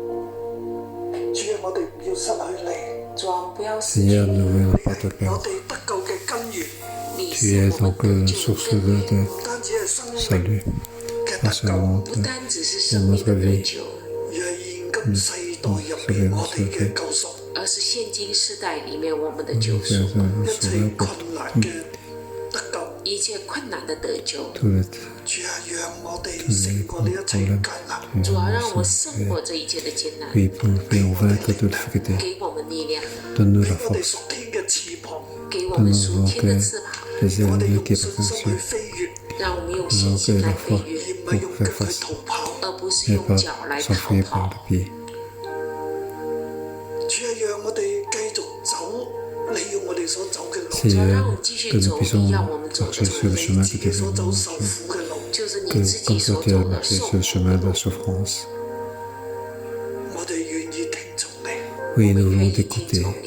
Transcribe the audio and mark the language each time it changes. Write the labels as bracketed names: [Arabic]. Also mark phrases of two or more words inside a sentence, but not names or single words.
[French] Seigneur, ne voulons pas te perdre. Tu es donc la source de salut, pas seulement de notre vie, mais sauver notre vie. [Chinese] 而是现今世代里面我们的救赎，一切困难的得救。主啊，让我胜过这一切的艰难，给我们力量，给我们属天的翅膀，让我们用信心来飞跃，而不是用脚来逃跑。 [French] Seigneur, que nous puissions marcher sur le chemin que tu veux nous montrer, que comme toi tu as marché sur le chemin de la souffrance. Oui, nous voulons t'écouter.